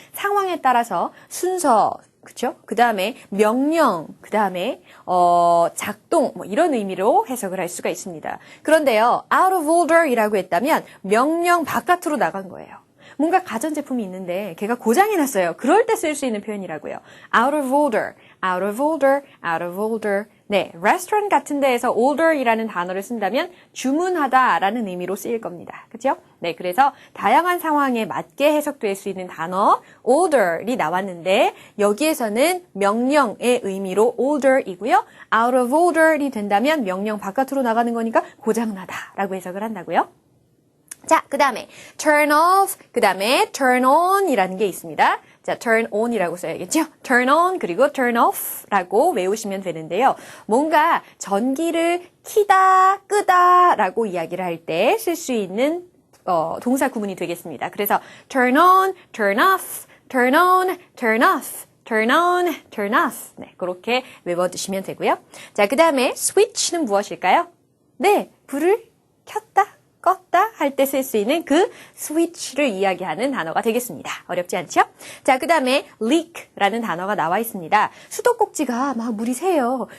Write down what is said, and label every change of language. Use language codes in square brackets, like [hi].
[ko] 상황에 따라서 순서, 그쵸? 그 다음에 명령, 그 다음에 작동 뭐 이런 의미로 해석을 할 수가 있습니다. 그런데요, [en] out of order [ko] 이라고 했다면 명령 바깥으로 나간 거예요. 뭔가 가전제품이 있는데 걔가 고장이 났어요. 그럴 때 쓸 수 있는 표현이라고요. [en] out of order, out of order, out of order. [ko] 네, 레스토랑 같은 데에서 order이라는 단어를 쓴다면 주문하다라는 의미로 쓰일 겁니다. 그죠? 네, 그래서 다양한 상황에 맞게 해석될 수 있는 단어 order이 나왔는데 여기에서는 명령의 의미로 order이고요. [en] out of order [ko] 이 된다면 명령 바깥으로 나가는 거니까 고장나다라고 해석을 한다고요. 자, 그 다음에 [en] turn off, [ko] 그 다음에 [en] turn on [ko] 이라는 게 있습니다. 자, [en] turn on [ko] 이라고 써야겠죠? [en] turn on [ko] 그리고 [en] turn off [ko] 라고 외우시면 되는데요. 뭔가 전기를 켜다, 끄다 라고 이야기를 할 때 쓸 수 있는 동사 구문이 되겠습니다. 그래서 [en] turn on, turn off, turn on, turn off. turn on, turn off. [ko] 네, 그렇게 외워두시면 되고요. 자, 그 다음에 switch는 무엇일까요? 네, 불을 켰다. 껐다 할 때 쓸 수 있는 그 스위치를 이야기하는 단어가 되겠습니다. 어렵지 않죠? 자, 그 다음에 leak라는 단어가 나와 있습니다. 수도꼭지가 막 물이 새요.